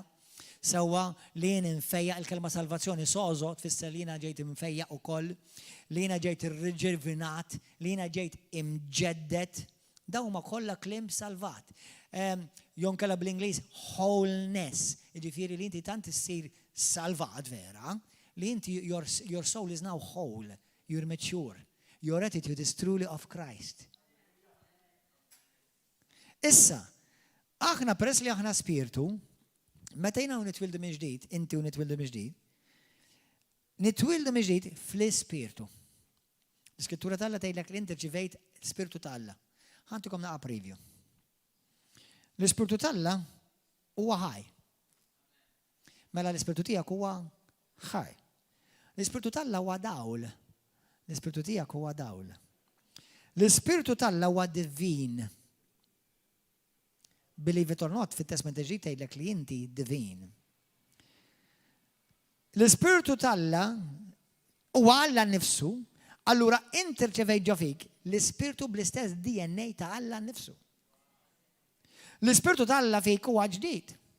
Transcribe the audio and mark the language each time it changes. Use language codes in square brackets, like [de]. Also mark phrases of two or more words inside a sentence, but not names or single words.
[mt] Sewwa li jien infejja il-kelma salvazzjoni sozo tfisser li jiena ġejt infejja ukoll, li jiena ġejt irriġervinat, li jiena ġejt imġeddet. Dawn huma kollha kliem salvat. Jonkella bl-Ingliż wholeness. Jiġifieri li inti tant issir salvat vera, li inti [en] your soul is now whole, you're mature. Your attitude is truly of Christ. [mt] Issa, aħna peress li aħna spiritu, meta jina nitwildu minn ġdid, inti u nitwildu minn ġdid, nitwildu minn ġdid fl-ispiritu. L-Iskrittura tal-Alla tgħidlek li inti rċivejt l-Ispiritu tal-Alla. Ħantukom naqa' preview. L-Ispiritu tal-Alla huwa ħaj. Mela l-Ispiritu tiegħek huwa ħaj. L-Ispiritu tal-Alla huwa dawl. L-Ispiritu tiegħek huwa dawl. L-Ispiritu tal-Alla huwa divin. [en] Believe it or not, [mt] fit-testament ġdid tgħidlek li inti divin. L-Ispiritu tal-Alla huwa Alla nnifsu, allura inti rċevejt ġo fik l-Ispiritu bl-istess DNA ta' Alla nnifsu. L-Ispiritu tal-Alla fik huwa ġdid.